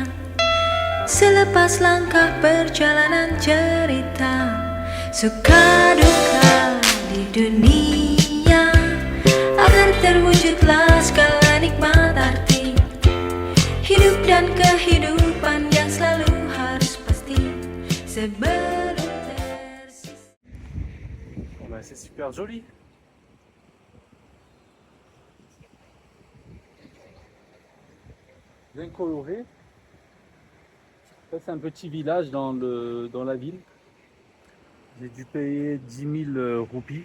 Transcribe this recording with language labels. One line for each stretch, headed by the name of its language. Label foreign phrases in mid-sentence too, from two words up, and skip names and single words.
Indonesian: Selepas langkah perjalanan cerita, suka duka di dunia, agar terwujudlah skala nikmat arti hidup dan kehidupan yang selalu harus pasti sebelum tersisa.
French: Bon, bah, c'est super joli. Bien coloré. Ça, c'est un petit village dans la ville. J'ai dû payer 10 000 roupies.